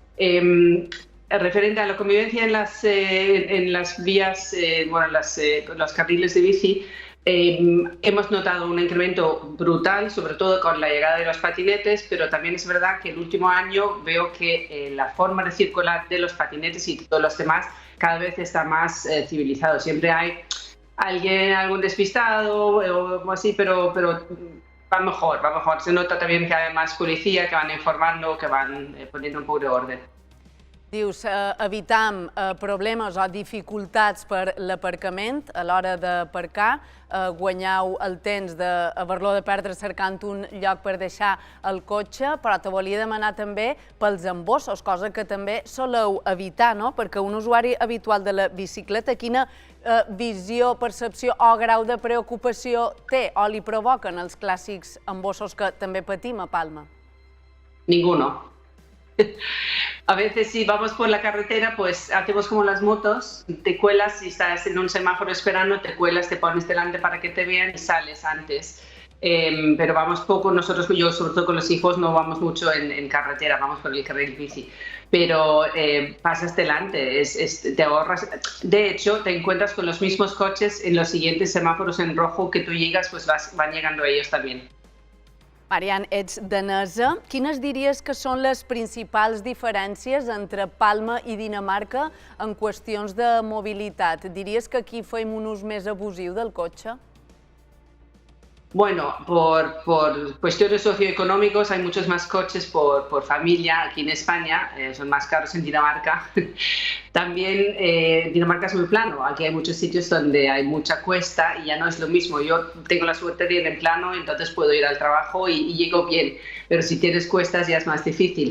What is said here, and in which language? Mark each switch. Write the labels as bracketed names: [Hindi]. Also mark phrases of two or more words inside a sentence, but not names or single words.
[Spanish] Referente a la convivencia en las vías, los carriles de bici, hemos notado un incremento brutal, sobre todo con la llegada de los patinetes, pero también es verdad que el último año veo que la forma de circular de los patinetes y todos los demás cada vez está más civilizado. Siempre hay algún despistado o algo así, pero va mejor. Se nota también que hay más policía, que van informando, que van poniendo un poco de orden. [Catalan] Dius, evitam problemes o dificultats per l'aparcament a l'hora d'aparcar, guanyeu el temps d'haver-lo de perdre cercant un lloc per deixar el cotxe, però te volia demanar també pels embossos, cosa que també soleu evitar, no? Perquè un usuari habitual de la bicicleta, quina visió, percepció o grau de preocupació té o li provoquen els clàssics embossos que també patim a Palma? Ninguno. A veces si vamos por la carretera, pues hacemos como las motos, te cuelas, si estás en un semáforo esperando, te cuelas, te pones delante para que te vean y sales antes. Pero vamos poco, nosotros, yo sobre todo con los hijos, no vamos mucho en carretera, vamos por el carril bici. Pero pasas delante, te ahorras. De hecho, te encuentras con los mismos coches en los siguientes semáforos en rojo que tú llegas, pues van llegando ellos también. Marian, ets danesa. Quines diries que són les principals diferències entre Palma i Dinamarca en qüestions de mobilitat? Diries que aquí fem un ús més abusiu del cotxe? [Spanish] Bueno, por cuestiones socioeconómicas hay muchos más coches por familia aquí en España, son más caros en Dinamarca. También Dinamarca es muy plano, aquí hay muchos sitios donde hay mucha cuesta y ya no es lo mismo. Yo tengo la suerte de ir en plano, entonces puedo ir al trabajo y llego bien, pero si tienes cuestas ya es más difícil.